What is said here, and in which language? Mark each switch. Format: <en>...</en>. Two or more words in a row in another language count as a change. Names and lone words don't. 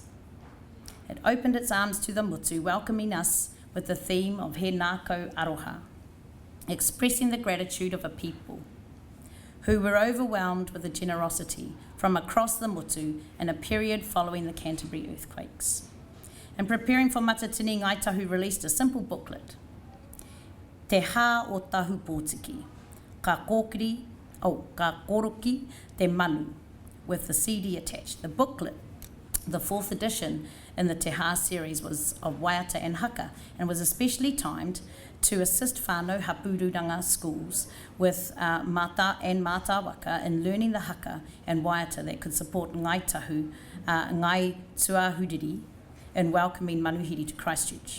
<en>It opened its arms to the mutu, welcoming us with the theme of He Nākau Aroha, expressing the gratitude of a people who were overwhelmed with the generosity from across the mutu in a period following the Canterbury earthquakes. In preparing for Matatini, Ngai Tahu released a simple booklet, Te Hā o Tahu Pōtiki, ka koroki te manu, with the CD attached. The booklet, the fourth edition in the Te Hā series, was of waiata and haka, and was especially timed to assist</en> <mi>whānau hapururanga</mi> <en>schools with mata and mātāwaka in learning the haka and waiata that could support Ngai Tahu, Ngai Tuahuriri, in welcoming Manuhiri to Christchurch.</en>